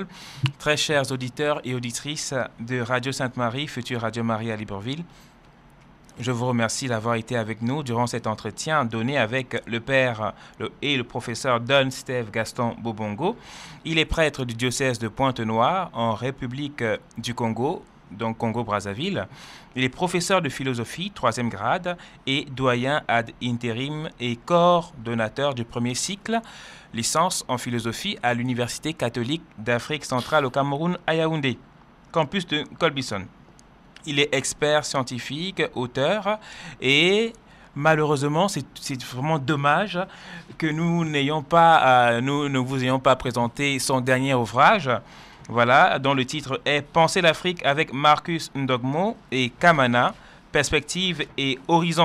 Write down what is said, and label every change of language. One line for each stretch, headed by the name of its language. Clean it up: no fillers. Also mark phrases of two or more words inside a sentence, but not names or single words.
French: Très chers auditeurs et auditrices de Radio Sainte-Marie, future Radio Marie à Libreville, je vous remercie d'avoir été avec nous durant cet entretien donné avec le père et le professeur Don Steve Gaston Bobongo. Il est prêtre du diocèse de Pointe-Noire en République du Congo, donc Congo-Brazzaville. Il est professeur de philosophie, 3e grade, et doyen
Latin: ad interim
French: et coordonnateur du premier cycle, licence en philosophie à l'Université catholique d'Afrique centrale au Cameroun à Yaoundé, campus de Colbison. Il est expert scientifique, auteur, et malheureusement, c'est vraiment dommage que nous ne vous ayons pas présenté son dernier ouvrage, voilà, dont le titre est « Penser l'Afrique avec Marcus Ndogmo et Kamana, perspective et horizon ».